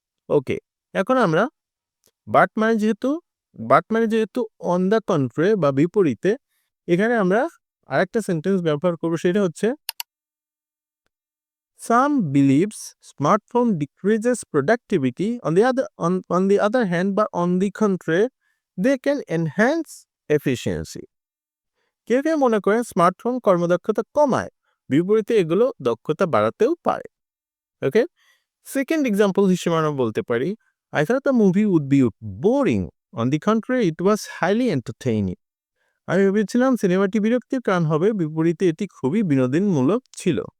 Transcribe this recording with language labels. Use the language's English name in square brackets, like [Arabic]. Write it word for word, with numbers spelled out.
[Bangla] ওকে, এখন আমরা বাট মানে যেহেতু বাট মানে যেহেতু অন দ্য কন্ট্রে বা বিপরীতে, এখানে আমরা আরেকটা সেন্টেন্স ব্যবহার করবো, সেটা হচ্ছে [English] some believes smartphone decreases productivity. On the other on, on the other hand, but on the contrary, they can enhance efficiency. [Bangla] কেউ কেউ মনে করেন স্মার্টফোন কর্মদক্ষতা কমায়, বিপরীতে এগুলো দক্ষতা বাড়াতেও পারে। ওকে, সেকেন্ড এক্সাম্পল হিসেবে আমরা বলতে পারি, [English] I thought the movie would be boring, on the contrary it was highly entertaining, [Bangla] আমি ভেবেছিলাম সিনেমাটি বিরক্তির কারণ হবে, বিপরীতে এটি খুবই বিনোদনমূলক ছিল।